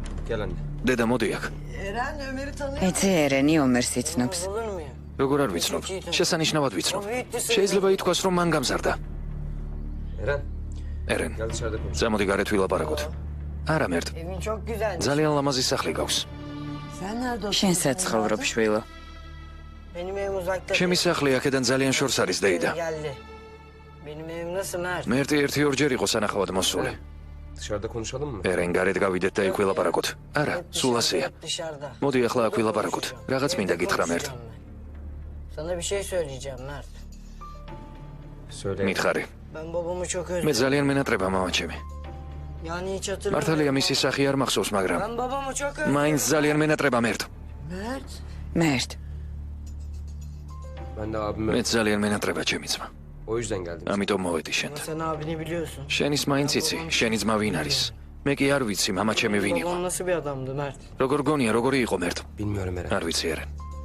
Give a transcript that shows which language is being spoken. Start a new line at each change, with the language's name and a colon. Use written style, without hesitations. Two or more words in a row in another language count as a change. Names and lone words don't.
Turkish: Gel anne.
Georgian: დედა მოდი აქ.
Turkish: Eren Ömer'i tanıyor.
Georgian: ეცე ერენი ომერს იცნობს.
Turkish: Olur mu ya?
Georgian: როგორ არ ვიცნობ? შესანიშნავად ვიცნობ. შეიძლება ითქვას, რომ მან გამზარდა.
Turkish: Eren.
Georgian: ერენ,
Turkish: Gel dışarıda konuş.
Georgian: წამოდი გარეთ ვილაპარაკოთ. არა მერტ,
Turkish: Evin çok güzelmiş.
Georgian: ძალიან ლამაზი სახლი გაქვს.
Turkish: Sen nerede oturuyorsun?
Georgian: შენ სად ცხოვრობ შვილო?
Turkish: Benim evim uzakta.
Georgian: ჩემი სახლი აქედან ძალიან შორს არის დეიდა.
Turkish: Geldi. Benim evim nasıl Mert?
Georgian: მერტი ერთი-ორჯერ იყო სანახავად მოსული.
Turkish: Dışarıda konuşalım mı?
Georgian: ერენ, გარეთ გავიდეთ და იქ ვილაპარაკოთ. არა, სულ ასეა.
Turkish: Hep dışarıda.
Georgian: მოდი ახლა აქ ვილაპარაკოთ. რაღაც მინდა გითხრა მერტ.
Turkish: Sana bir şey söyleyeceğim Mert. Söyle.
Georgian: მითხარი.
Turkish: Ben babamı çok
Georgian: მე
Turkish: özledim.
Georgian: ძალიან მენატრება მამა ჩემი.
Turkish: Yani hiç hatırlamıyorum.
Georgian: მართალია მისი სახი არ მახსოვს, მაგრამ
Turkish: Ben babamı çok özledim.
Georgian: მაინც ძალიან მენატრება მერტ.
Turkish: Mert.
Georgian: მერტ,
Turkish: Ben de abime
Georgian: მე ძალიან მენატრება ჩემი ძმა.
Turkish: o yüzden geldim.
Georgian: ამიტომ მოვედი
Turkish: Ama
Georgian: შენთან.
Turkish: sen abini biliyorsun.
Georgian: შენის მაინც იცი, შენი ძმა ვინ არის? მე კი არ ვიცი, მამა ჩემი ვინ იყო.
Turkish: Babam nasıl bir adamdı Mert?
Georgian: როგორ გონია, როგორი იყო მერტ?
Turkish: Bilmiyorum Eren.
Georgian: არ ვიცი ერენ.